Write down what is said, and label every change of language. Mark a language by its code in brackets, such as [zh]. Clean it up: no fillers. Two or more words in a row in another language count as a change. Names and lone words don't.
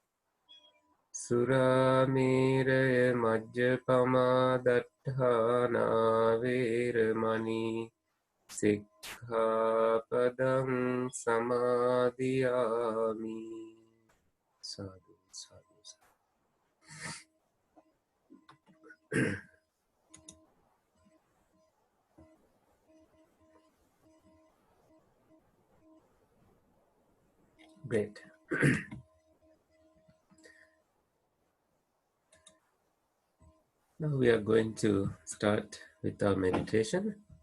[pi] Surāmeraya majjapamā daṭṭhāna vēramaṇī sikkhapadang samādhiyāmi. Sadhu, sadhu, sadhu. [en] Great. Now we are going to start with our meditation.